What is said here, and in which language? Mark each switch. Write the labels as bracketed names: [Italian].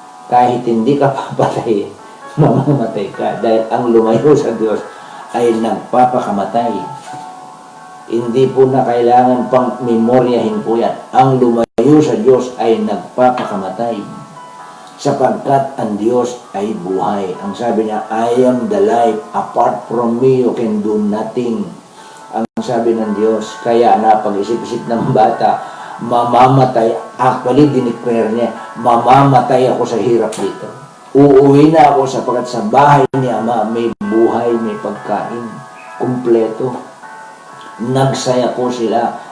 [Filipino] Kahit hindi ka papatay, mamamatay ka. Dahil ang lumayo sa Diyos ay nagpapakamatay. Hindi po na kailangan pang memoryahin po yan. Ang lumayo sa Diyos ay nagpapakamatay. Sapagkat ang Diyos ay buhay. Ang sabi niya, [English] I am the life. Apart from me, you can do nothing. [Filipino] Ang sabi ng Diyos, kaya napag-isip-isip ng bata, mamamatay. Actually, dineclare niya, mamamatay ako sa hirap dito. Uuwi na ako sapagkat sa bahay ni Ama may buhay, may pagkain. Kumpleto. Nagsaya po sila.